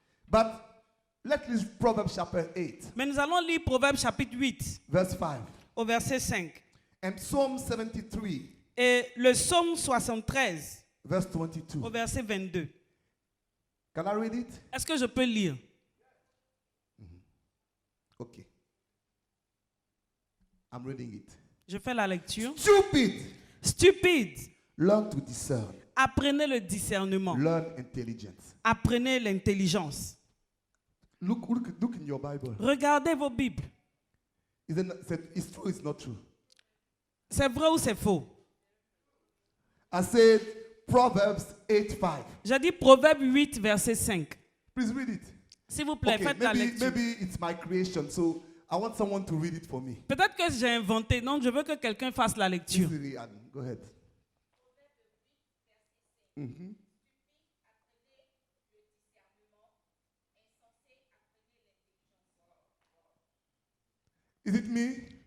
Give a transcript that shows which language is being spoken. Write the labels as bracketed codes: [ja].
[en] But let's read Proverbs chapter 8, [fr] Mais nous allons lire Proverbe chapitre 8 [en] verse 5. [fr] au verset 5. [en] And Psalm 73, [fr] Et le psaume 73 [en] verse 22. [fr] au verset 22. [en] Can I read it? [fr] Est-ce que je peux lire? [en] Okay. I'm reading it. [fr] Je fais la lecture. [en] Stupid, [fr] Stupide, [en] learn to discern. [fr] apprenez le discernement. [en] Learn intelligence. [fr] Apprenez l'intelligence. [en] Look in your Bible. [fr] Regardez vos Bibles. [en] It's true, it's not true. [fr] C'est vrai ou c'est faux? [en] I said Proverbs 8:5. [fr] J'ai dit Proverbe 8, verset 5. [en] Please read it. [fr] S'il vous plaît, [en] Okay, [fr] faites la lecture. [en] maybe it's my creation, so I want someone to read it for me. [fr] Peut-être que j'ai inventé, donc je veux que quelqu'un fasse la lecture. [en] Please read it, Adam. Go ahead. Mhm. Is it me?